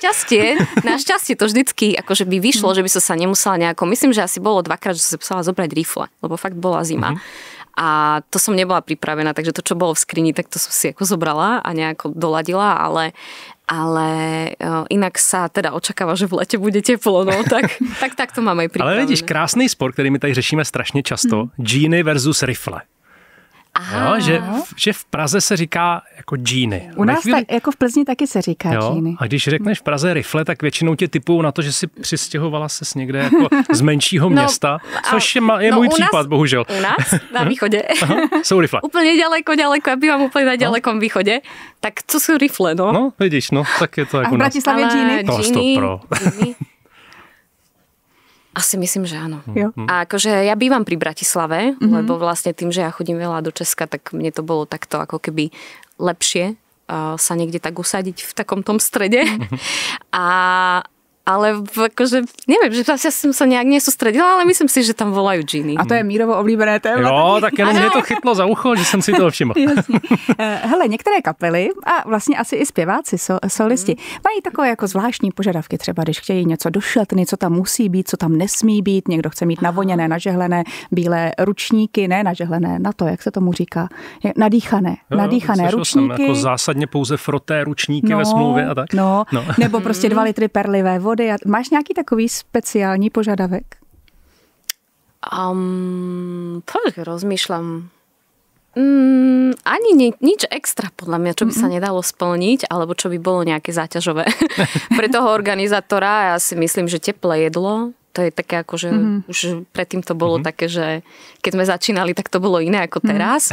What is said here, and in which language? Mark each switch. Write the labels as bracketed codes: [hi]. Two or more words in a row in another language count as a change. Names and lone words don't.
[sk] Našťastie to vždycky akože by vyšlo, že by som sa nemusela nejako, myslím, že asi bolo dvakrát, že som sa musela zobrať rifle, lebo fakt bola zima. A to som nebola pripravená, takže to, čo bolo v skrini, tak to som si ako zobrala a nejako doladila, ale inak sa teda očakáva, že v lete bude teplo, no tak to mám aj pripravené. [cs] Ale vidíš, krásný sport, který my tady řešíme strašně často, džíny versus rifle. Jo, že v Praze se říká jako džíny. U nás jako v Plzni taky se říká džíny. A když řekneš v Praze rifle, tak většinou tě typují na to, že si přistěhovala ses někde jako z menšího města, což je můj případ, bohužel. [sk] U nás na východe. [cs] Jsou rifle. [sk] Úplně ďaleko, ja bývam úplne na ďalekom východe. Tak to sú rifle, no. [cs] No, vidíš, no, tak je to jako u nás. A v Bratislavě džíny? [sk] To stopro. Asi myslím, že áno. A akože ja bývam pri Bratislave, lebo vlastne tým, že ja chodím veľa do Česka, tak mne to bolo takto ako keby lepšie sa niekde tak usadiť v takom tom strede. Ale akože, neviem, že ja som sa nejak nesústredila, ale myslím si, že tam volajú džíny. [cs] A to je Mírovo oblíbené téma. Jo, tak jenom mě to chytlo za ucho, že jsem si toho všiml. Hele, některé kapely a vlastně asi i zpěváci, solisti, mají takové jako zvláštní požadavky, třeba když chtějí něco do šatny, co tam musí být, co tam nesmí být, někdo chce mít navoněné, nažehlené bílé ručníky, ne nažehlené, na to, jak se tomu říká, nadýchané ručníky. Jsem jako zásadně pouze froté ručníky ve smlouvě a tak. No. Nebo prostě 2 litry perlivé vody. Máš nějaký takový speciální požadavek? [sk] Rozmýšľam. Ani nič extra podľa mňa, čo by sa nedalo splniť, alebo čo by bolo nejaké záťažové pre toho organizátora. Ja si myslím, že teplé jedlo, to je také ako, že už predtým to bolo také, že keď sme začínali, tak to bolo iné ako teraz.